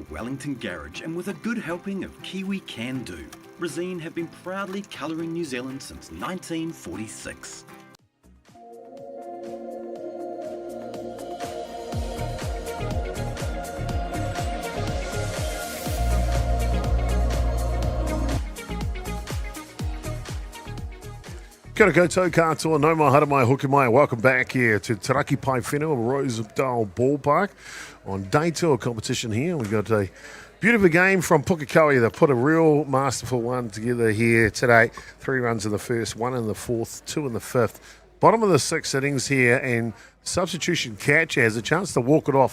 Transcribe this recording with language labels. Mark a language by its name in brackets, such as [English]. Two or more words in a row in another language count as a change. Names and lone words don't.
[English] Wellington garage and with a good helping of Kiwi Can Do, Resine have been proudly colouring New Zealand since 1946. [Māori] Kia ora koutou katoa, no mai hara mai hoki mai. [English] Welcome back here to Taraki Pai Whenua, Rosedale Ballpark on day two of competition here. We've got a beautiful game from Pukekohe. They've put a real masterful one together here today. 3 runs in the first, 1 in the fourth, 2 in the fifth. Bottom of the sixth innings here, and substitution catcher has a chance to walk it off.